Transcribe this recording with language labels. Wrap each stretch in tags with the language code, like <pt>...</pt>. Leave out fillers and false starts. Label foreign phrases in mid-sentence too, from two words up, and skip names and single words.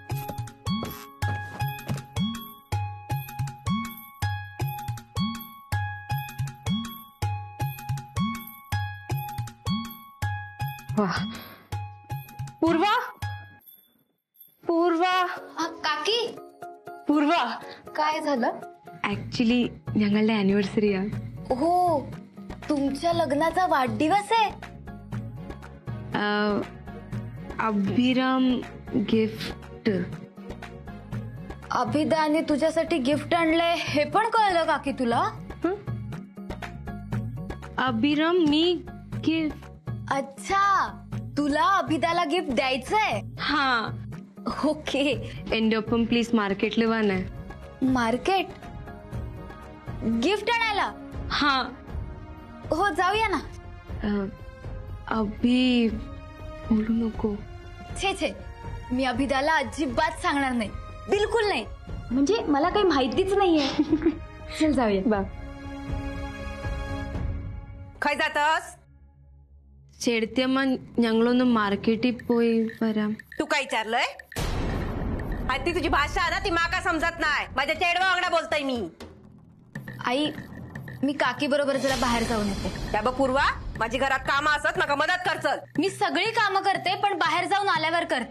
<ml>പൂർവ, പൂർവ,</ml> <mr>काकी</mr> <ml>പൂർവ.</ml> <mr>काय झालं?</mr> <ml>ऍक्च्युली ഞങ്ങളുടെ ആനിവേഴ്സറിയാ.</ml> <mr>हो, तुमच्या लग्नाचा वाढदिवस आहे. अभिराम गिफ्ट. अभिदाने तुझ्यासाठी गिफ्ट आणलंय हे पण कळलं काकी तुला? अभिराम, मी गिफ्ट. अच्छा, तुला अभिदाला गिफ्ट द्यायचंय. हा. ओके.</mr> <ml>എൻ്റെ ഒപ്പം പ്ലീസ് മാർക്കറ്റിൽ വന്നേ.</ml> <mr>मार्केट गिफ्ट आणायला. हा. हो, जाऊया ना. अभि बोलू नको. छे छे, मी अभिदाला अजिबात सांगणार नाही, बिलकुल नाही. म्हणजे मला काही माहितीच नाहीये. चल जाऊया. बा.</mr> <kok>खय जातस?</kok> <ml>ചേട്ടത്തിയമ്മ ഞങ്ങളൊന്ന് മാർക്കറ്റിൽ പോയി വരാം.</ml> <mr>तू काय विचारलंय?</mr> <kok>ती तुझी भाषा ना ती माका समजत नाही. माझ्या चेडवा वांगडा बोलतोय मी.</kok> <mr>आई, मी काकी बरोबर जरा बाहेर जाऊन येते.</mr> <kok>त्या बघ पूर्वा, माझी घरात कामं असत नका मदत करचल.</kok> <mr>मी सगळी कामं करते, पण बाहेर जाऊन आल्यावर करते.</mr>